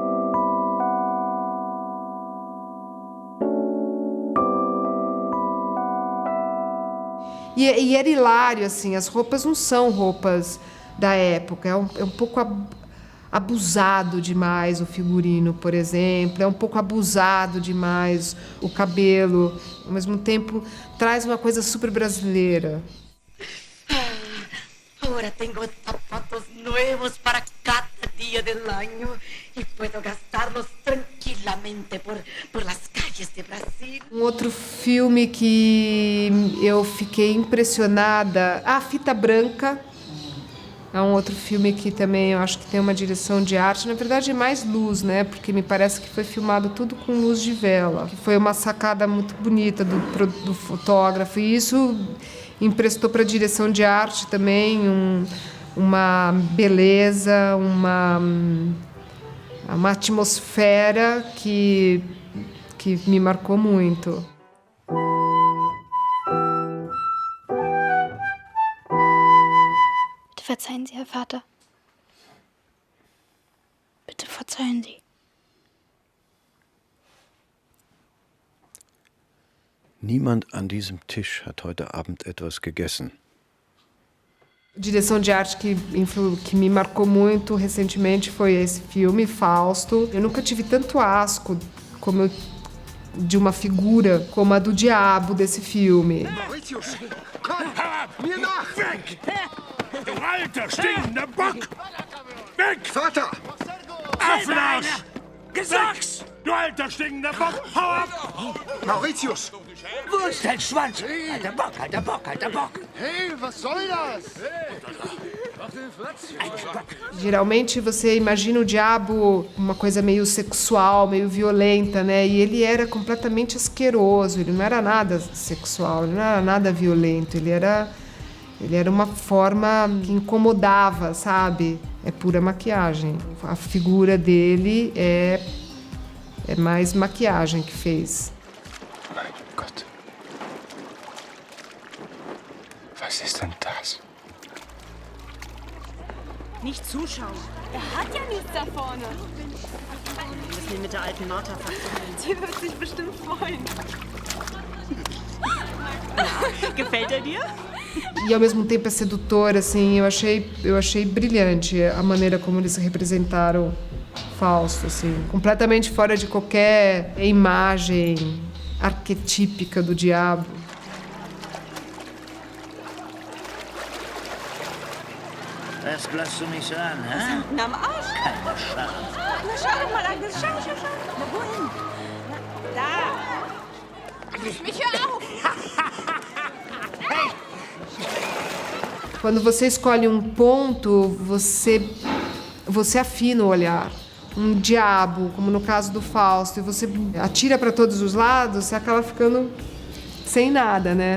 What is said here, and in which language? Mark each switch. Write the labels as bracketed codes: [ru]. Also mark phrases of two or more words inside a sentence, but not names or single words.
[pt] E era hilário, assim, as roupas não são roupas da época, é um pouco abusado demais o figurino, por exemplo, é um pouco abusado demais o cabelo, ao mesmo tempo traz uma coisa super brasileira. Agora tenho zapatos novos para cada dia do ano e posso gastá-los tranquilamente [es] por las calles de Brasil. [pt] Um outro filme que eu fiquei impressionada, A Fita Branca. É um outro filme que também eu acho que tem uma direção de arte, na verdade é mais luz, né? Porque me parece que foi filmado tudo com luz de vela. Foi uma sacada muito bonita do fotógrafo e isso emprestou para a direção de arte também uma beleza, uma atmosfera que me marcou muito. [de] Verzeihen Sie, Herr Vater. Bitte verzeihen Verzeihen Sie. Niemand an diesem Tisch hat heute Abend etwas gegessen. [pt] Direção de arte que me marcou muito recentemente foi esse filme, Fausto. Eu nunca tive tanto asco de uma figura como a do diabo desse filme. [de] Mauritius, komm, mir nach! Weg! Du alter, stinkender Bock! Weg! Vater! Affenarsch! Gesagt! Du alter, stinkender Bock! Hau ab! Mauritius! Wo ist dein Schwanz? Alter Bock, alter Bock, alter Bock! Hey, was soll das? [pt] Geralmente você imagina o diabo uma coisa meio sexual, meio violenta, né? E ele era completamente asqueroso, ele não era nada sexual, ele não era nada violento, ele era uma forma que incomodava, sabe? É pura maquiagem. A figura dele é mais maquiagem que fez. [de] Mein Gott. Was ist denn das? Nicht zuschauen. Hat ja nichts da vorne. Wir müssen ihn mit der alten Martha verkuppeln. Die wird sich bestimmt freuen. Gefällt er dir? [pt] E ao mesmo tempo é sedutor, assim, eu achei brilhante a maneira como eles representaram Fausto, assim, completamente fora de qualquer imagem arquetípica do diabo. [de] Was glotzt du mich so an, hä? Na, am Arsch. Keine Scham. Na, schau doch mal, Agnes. Schau. Na, wohin? Da. Mich hör auf. [pt] Quando você escolhe um ponto, você afina o olhar. Um diabo, como no caso do Fausto, e você atira para todos os lados, você acaba ficando sem nada, né?